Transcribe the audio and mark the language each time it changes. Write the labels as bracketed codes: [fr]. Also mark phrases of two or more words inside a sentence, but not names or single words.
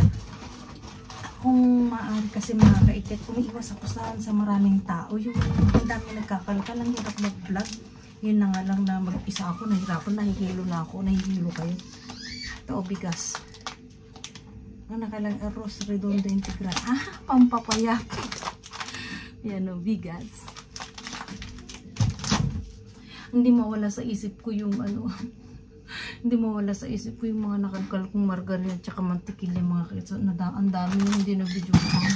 [tl] Kung maaari kasi mga kaikit, umiiwas ako sa maraming tao. Yung ang dami nagkakalkal, ang hirap mag-vlog. Yun na nga lang na mag-isa ako, nahirapan, nahihilo na ako, nahihilo kayo. Ito, bigas. Ang nakalang [es] arroz redondo integral. [tl] Pampapayak. Yan o, bigas. Hindi mawala sa isip ko yung hindi mawala sa isip ko yung mga nakalkal kong margarine at saka mantikilya mga kitso. Ang dami yung hindi na-video ko.